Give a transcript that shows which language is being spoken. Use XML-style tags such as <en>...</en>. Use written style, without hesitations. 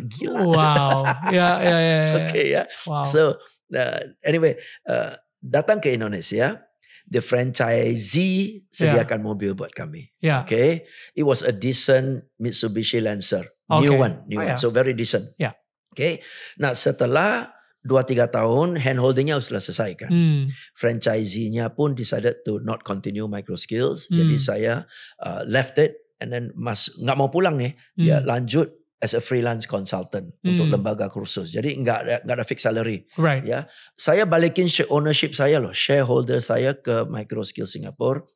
<id>Gila. Wow. Ya. Okay ya. Wow. So anyway, datang ke Indonesia. The franchisee sediakan mobil buat kami.</id> <en>Okay, it was a decent Mitsubishi Lancer, new one. So very decent.</en> <id>Okay, nah setelah 2-3 tahun handholdingnya sudah selesai kan.</id> <en>Franchisee-nya pun decided to not continue Microskills.</en> <id>Jadi saya left it and then nggak mau pulang nih. Dia lanjut as a freelance consultant untuk lembaga kursus. Jadi nggak ada fixed salary.</id> <en>Right.</en> <id>Ya, saya balikin ownership saya loh, shareholder saya ke Microskills Singapore.</id>